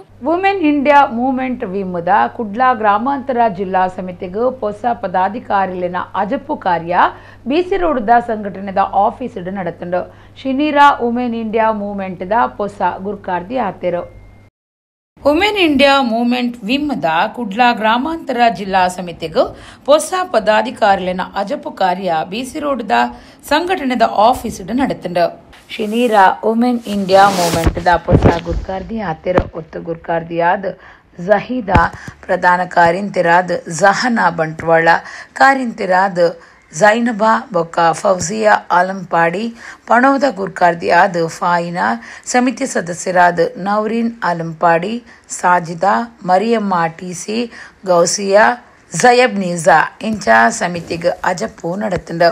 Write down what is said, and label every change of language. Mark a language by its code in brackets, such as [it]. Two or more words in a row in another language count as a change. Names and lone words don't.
[tcy] ವುಮೆನ್ ಇಂಡಿಯಾ ಮೂವ್ಮೆಂಟ್ ವಿಮ್ಮದ ಕುಡ್ಲ ಗ್ರಾಮಾಂತರ ಜಿಲ್ಲಾ ಸಮಿತಿಗೂ ಹೊಸ ಪದಾಧಿಕಾರಿಲಿನ ಅಜಪ್ಪು ಕಾರ್ಯ BC ರೋಡ್ದ ಸಂಘಟನೆದ ಆಫೀಸ್ ನಡೆತಂಡು ಶಿನೀರಾ ವುಮೆನ್ ಇಂಡಿಯಾ ಮೂವ್ಮೆಂಟ್ ದ ಹೊಸ ಗುರ್ಕಾರ್ದಿ ಆತೇರು. ವುಮೆನ್ ಇಂಡಿಯಾ ಮೂವ್ಮೆಂಟ್ ವಿಮ್ಮದ ಕುಡ್ಲ ಗ್ರಾಮಾಂತರ ಜಿಲ್ಲಾ ಸಮಿತಿಗೂ ಹೊಸ ಪದಾಧಿಕಾರಿಲಿನ ಅಜಪ್ಪು ಕಾರ್ಯ BC ರೋಡ್ದ ಸಂಘಟನೆದ ಆಫೀಸ್ ನಡೆತಂಡು ಶಿನೀರಾ ವುಮೆನ್ ಇಂಡಿಯಾ ಮೂವ್ಮೆಂಟ್ ದ ಹೊಸ ಗುರ್ಕಾರ್ದಿ ಆತೇರು. ಒತ್ತು ಗುರ್ಕಾರ್ದಿಯಾದ ಜಹೀದಾ, ಪ್ರಧಾನ ಕಾರ್ಯಂತಿರಾದ ಜಹನಾ ಬಂಟ್ವಾಳ, ಕಾರ್ಯಂತಿರಾದ ಝೈನಬಾ ಬೊಕ್ಕ ಫೌಜಿಯಾ ಆಲಂಪಾಡಿ, ಪಣೋದ ಗುರ್ಕಾರ್ದಿಯಾದ ಫಾಯಿನಾ, ಸಮಿತಿ ಸದಸ್ಯರಾದ ನವರೀನ್ ಆಲಂಪಾಡಿ, ಸಾಜಿದಾ, ಮರಿಯಮ್ಮ TC, ಗೌಸಿಯಾ, ಜಯಬ್ ನಿಜಾ ಇಂಚ ಸಮಿತಿಗೆ ಅಜಪ್ಪು ನಡೆತಂಡು.